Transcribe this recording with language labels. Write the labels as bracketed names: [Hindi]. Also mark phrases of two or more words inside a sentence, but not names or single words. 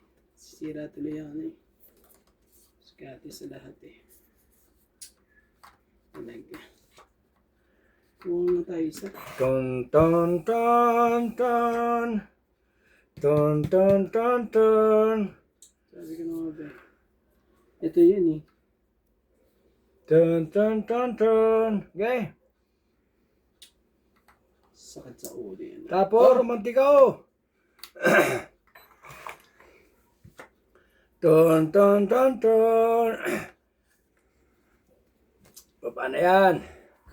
[Filipino] Sira tuloy ako eh. Skati sa lahat eh. Talaga. Kuha na tayo isa. Ton ton ton ton. Ton ton ton ton. Sabi ko na ba. Ito yun eh. Ton ton ton ton. Okay. Sakit sa ulo yan. Tapos, romantiko. Ton ton ton ton. Paano yan?